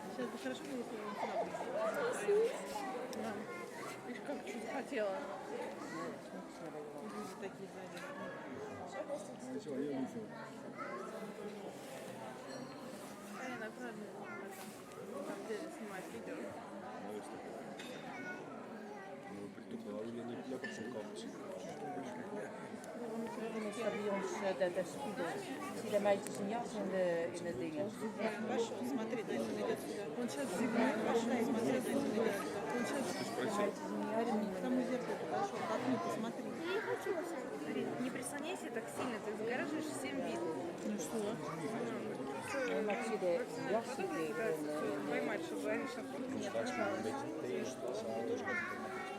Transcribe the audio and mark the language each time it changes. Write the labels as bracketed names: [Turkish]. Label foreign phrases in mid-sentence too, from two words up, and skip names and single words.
[Russian] это хорошо, если он сюда пришел. Да. Видишь, как что захотела. Люди такие сзади. Сначала я вышел. Арина, правильно, там деле снимать видео. [Dutch] Is bij ons de spiegel. Zie je de meisjes in jas in de dingen. [Russian] Пошел, смотри, дальше он идет сюда. Он сейчас зевает. Пошел, смотри, дальше он идет сюда. Он сейчас к тому зеркалу подошел. К окну посмотри. Я не хочу. Арин, не прислоняйся так сильно, ты загораживаешь всем вид. Ну что? [Dutch] Maar ik zie de jas [Russian] Потом [Dutch] die [Russian] поймать, чтобы Ариша не отвлекалась.